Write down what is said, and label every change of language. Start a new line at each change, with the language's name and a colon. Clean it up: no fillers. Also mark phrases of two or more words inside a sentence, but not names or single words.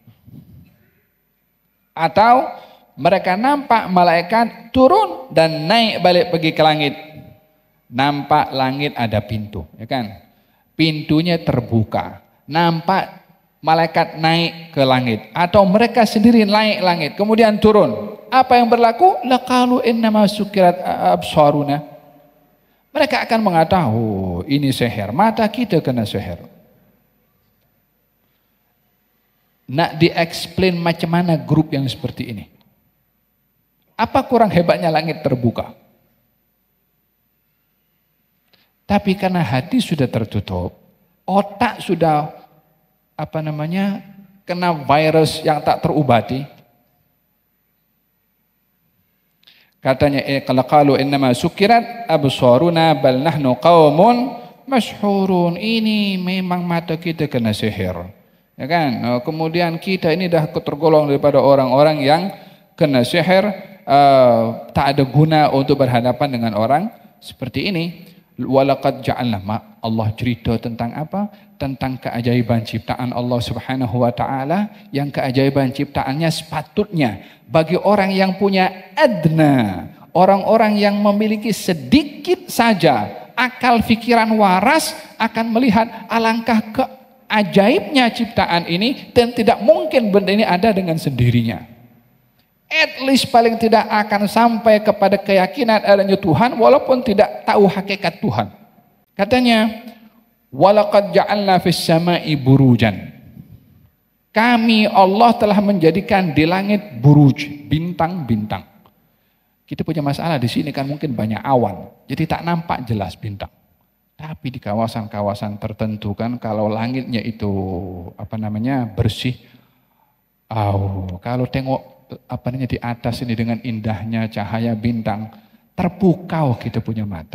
Malay: Atau mereka nampak malaikat turun dan naik balik pergi ke langit. Nampak langit ada pintu, ya kan? Pintunya terbuka. Nampak malaikat naik ke langit. Atau mereka sendiri naik langit, kemudian turun. Apa yang berlaku?
Arabic: لقالوا إنما سكرت أبصارنا.
Malay: Mereka akan mengatakan, oh ini sihir, mata kita kena sihir. Nak di-explain macam mana grup yang seperti ini? Apa kurang hebatnya langit terbuka? Tapi karena hati sudah tertutup, otak sudah kena virus yang tak terobati. Katanya kalau
Arabic: إنما سكرت أبصارنا بل نحن قوم مسحورون.
Malay: Ini memang mata kita kena sihir. Ya kan? Kemudian kita ini dah tergolong daripada orang-orang yang kena sihir, tak ada guna untuk berhadapan dengan orang seperti ini.
Arabic: ولقد جعلنا,
Malay: Allah cerita tentang apa? Tentang keajaiban ciptaan Allah
Arabic: سبحانه وتعالى,
Malay: yang keajaiban ciptaannya sepatutnya bagi orang yang punya adna, orang-orang yang memiliki sedikit saja akal fikiran waras akan melihat alangkah keajaibnya ciptaan ini, dan tidak mungkin benda ini ada dengan sendirinya.
English: At least
Malay: paling tidak akan sampai kepada keyakinan adanya Tuhan walaupun tidak tahu hakikat Tuhan. Katanya,
Arabic: ولقد جعلنا في السماء بروجا.
Malay: Kami Allah telah menjadikan di langit buruj, bintang-bintang. Kita punya masalah di sini kan mungkin banyak awan, jadi tak nampak jelas bintang. Tapi di kawasan-kawasan tertentu kan kalau langitnya itu bersih, kalau tengok di atas ini dengan indahnya cahaya bintang, terpukau kita punya mata.